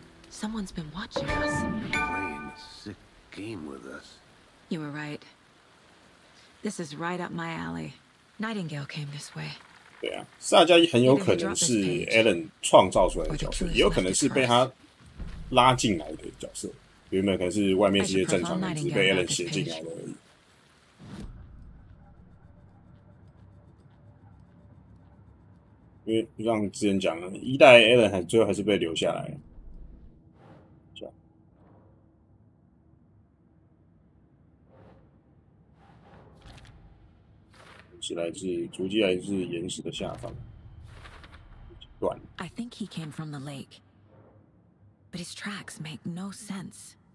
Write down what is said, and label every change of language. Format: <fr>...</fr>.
<en>Someone's been watching us. Playing a sick game with us. You were right. This is right up my alley. Nightingale came this way.</en> <zh>对啊，萨加伊很有可能是 Alan 创造出来的角色，也有可能是被他拉进来的角色。原本可能是外面是些正常人，只是被 Alan 写进来的而已。因为就像之前讲的，一代 Alan 最后还是被留下来了。这样，足迹来自岩石的下方。断。</zh> <en>I think he came from the lake, but his tracks make no sense.</en>